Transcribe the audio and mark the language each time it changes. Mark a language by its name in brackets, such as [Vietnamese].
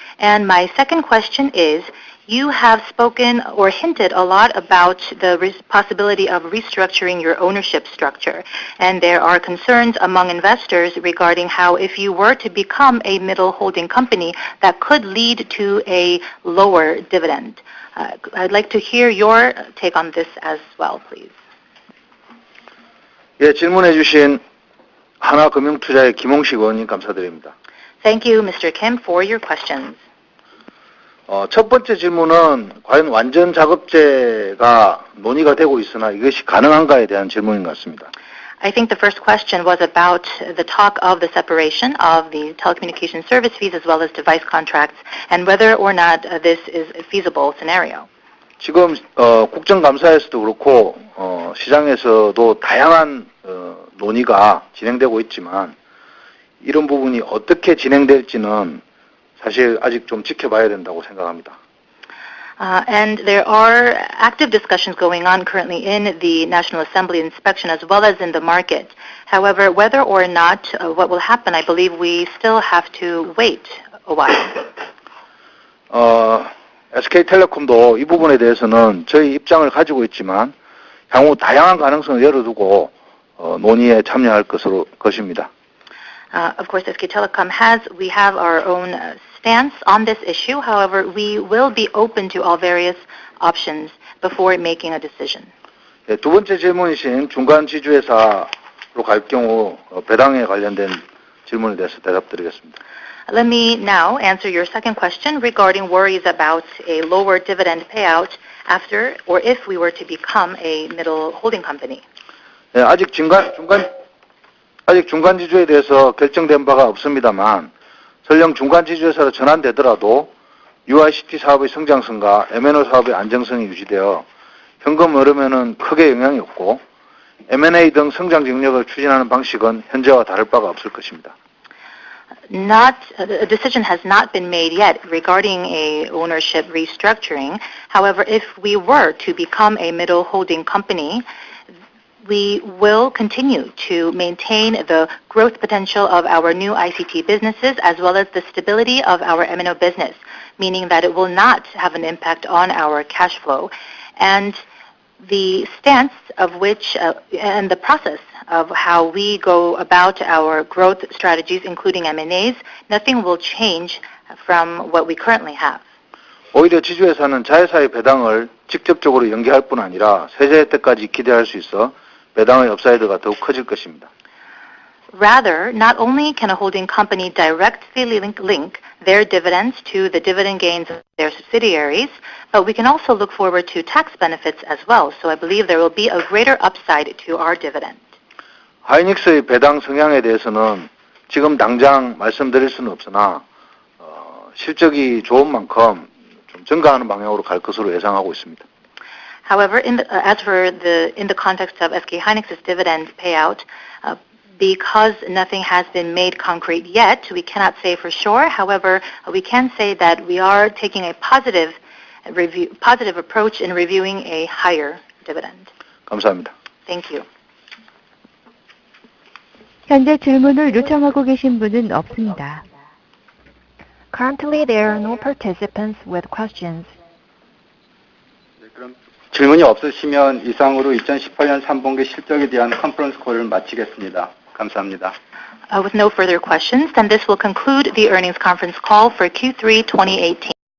[English] And my second question is, you have spoken or hinted a lot about the possibility of restructuring your ownership structure. And there are concerns among investors regarding how if you were to become a middle holding company, that could lead to a lower dividend. I'd like to hear your take on this as well, please. [Korean] 예, 질문해 주신 하나금융투자의 김홍식 의원님 감사드립니다. [English] Thank you, Mr. Kim, for your questions. [Korean] 첫 번째 질문은 과연 완전 자급제가 논의가 되고 있으나 이것이 가능한가에 대한 질문인 것 같습니다. [English] I think the first question was about the talk of the separation of the telecommunication service fees as well as device contracts and whether or not this is a feasible scenario. [Korean] 지금 국정감사에서도 그렇고 시장에서도 다양한 논의가 진행되고 있지만 이런 부분이 어떻게 진행될지는 사실 아직 좀 지켜봐야 된다고 생각합니다. [English] And there are active discussions going on currently in the National Assembly inspection as well as in the market. However, whether or not what will happen, I believe we still have to wait a while. [Korean] SK텔레콤도 이 부분에 대해서는 저희 입장을 가지고 있지만 향후 다양한 가능성을 열어두고 논의에 참여할 것입니다. [English] Of course, SK Telecom we have our own stance on this issue. However, we will be open to all various options before making a decision. [Korean] 네, 두 번째 질문이신 중간 지주회사로 갈 경우 배당에 관련된 질문에 대해서 대답드리겠습니다. [English] Let me now answer your second question regarding worries about a lower dividend payout after or if we were to become a middle holding company. [Korean] 네, 아직 중간 지주에 대해서 결정된 바가 없습니다만 설령 중간 지주회사로 전환되더라도 UICT 사업의 성장성과 M&O 사업의 안정성이 유지되어 현금 흐름에는 크게 영향이 없고 M&A 등 성장 정력을 추진하는 방식은 현재와 다를 바가 없을 것입니다. [English] A decision has not been made yet regarding a ownership restructuring. However, if we were to become a middle holding company, we will continue to maintain the growth potential of our new ICT businesses as well as the stability of our M&O business, meaning that it will not have an impact on our cash flow. And the stance of which and the process of how we go about our growth strategies, including M&As, nothing will change from what we currently have. [Korean] 오히려 지주회사는 자회사의 배당을 직접적으로 연계할 뿐 아니라 세제 혜택까지 기대할 수 있어 배당의 업사이드가 더욱 커질 것입니다. [English] Rather, not only can a holding company directly link their dividends to the dividend gains of their subsidiaries, but we can also look forward to tax benefits as well. So I believe there will be a greater upside to our dividend. [Korean] 하이닉스의 배당 성향에 대해서는 지금 당장 말씀드릴 수는 없으나 실적이 좋은 만큼 좀 증가하는 방향으로 갈 것으로 예상하고 있습니다. [English] However, in the context of SK hynix's dividend payout, because nothing has been made concrete yet, we cannot say for sure. However, we can say that we are taking a positive approach in reviewing a higher dividend. [Korean] 감사합니다. [English] Thank you. [Korean] 현재 질문을 요청하고 계신 분은 없습니다. [English] Currently, there are no participants with questions. [Korean] 질문이 없으시면 이상으로 2018년 3분기 실적에 대한 컨퍼런스 콜을 마치겠습니다. 감사합니다. [English] With no further questions, then this will conclude the earnings conference call for Q3 2018.